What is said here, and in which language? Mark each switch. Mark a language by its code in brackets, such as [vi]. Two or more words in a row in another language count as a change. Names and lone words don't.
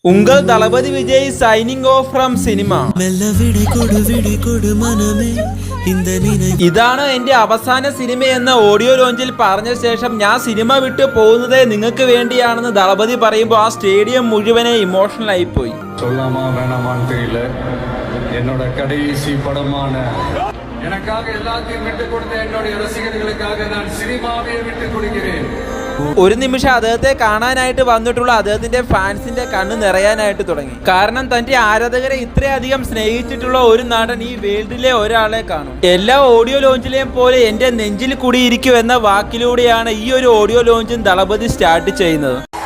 [ml] ഉങ്കൾ ദളപതി വിജയ് [en] signing off from cinema. [ml] ഇതാണ് എന്റെ അവസാന സിനിമ എന്ന [en] audio launchil [ml] പറഞ്ഞ ശേഷം ഞാൻ സിനിമ വിട്ട് പോകുന്നത് നിങ്ങൾക്ക് വേണ്ടിയാണെന്ന് ദളപതി പറയുമ്പോൾ ആ സ്റ്റേഡിയം മുഴുവനെ ഇമോഷണൽ ആയി പോയി. [ta] என்னோட கடைசி படமான எனக்காக எல்லாத்தையும் விட்டுக் கொடுத்த என்னுடைய ரசிகர்களுக்காக நான் சினிமாவை விட்டுக் கொடுக்கிறேன். [ml] ഒരു നിമിഷം അദ്ദേഹത്തെ കാണാനായിട്ട് വന്നിട്ടുള്ള അദ്ദേഹത്തിന്റെ ഫാൻസിന്റെ കണ്ണ് നിറയാനായിട്ട് തുടങ്ങി. കാരണം തന്റെ ആരാധകരെ ഇത്രയധികം സ്നേഹിച്ചിട്ടുള്ള ഒരു നടൻ ഈ വേൾഡിലെ ഒരാളെ കാണും. എല്ലാ [en] audio launchileyum [ml] പോലെ എന്റെ നെഞ്ചിൽ കുടിയിരിക്കും എന്ന വാക്കിലൂടെയാണ് ഈ ഒരു [en] audio launchum [ml] ദളപതി സ്റ്റാർട്ട് ചെയ്യുന്നത്.